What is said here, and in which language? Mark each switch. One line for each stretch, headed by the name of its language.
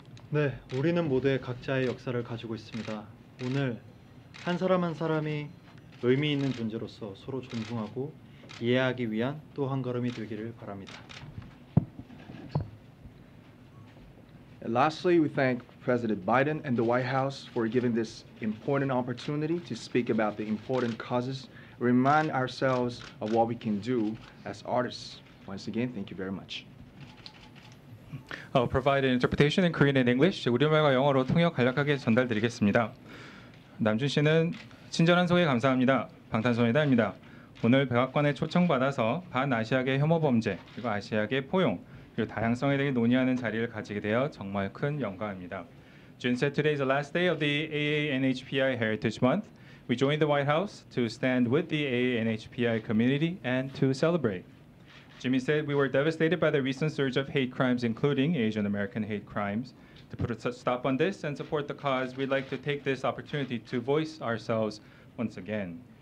Korean: 네, 우리는 모두의 각자의 역사를 가지고 있습니다. 오늘 한 사람 한 사람이 의미 있는 존재로서 서로 존중하고 이해하기 위한 또 한 걸음이 되기를 바랍니다.
English: And lastly, we thank President Biden and the White House for giving this important opportunity to speak about the important causes, remind ourselves of what we can do as artists. Once again, thank you very much. I'll provide an interpretation in Korean and English.
Korean: 우리말과 영어로 통역 간략하게 전달드리겠습니다. 남준 씨는 친절한 소개 감사합니다. 방탄소년단입니다. 오늘 백악관에 초청받아서 반아시아계 혐오 범죄 그리고 아시아계 포용 그리고 다양성에 대해 논의하는 자리를 가지게 되어 정말 큰 영광입니다.
English: Jun said today is the last day of the AANHPI Heritage Month. We joined the White House to stand with the AANHPI community and to celebrate. Jimmy said we were devastated by the recent surge of hate crimes, including Asian American hate crimes. To put a stop on this and support the cause, we'd like to take this opportunity to voice ourselves once again.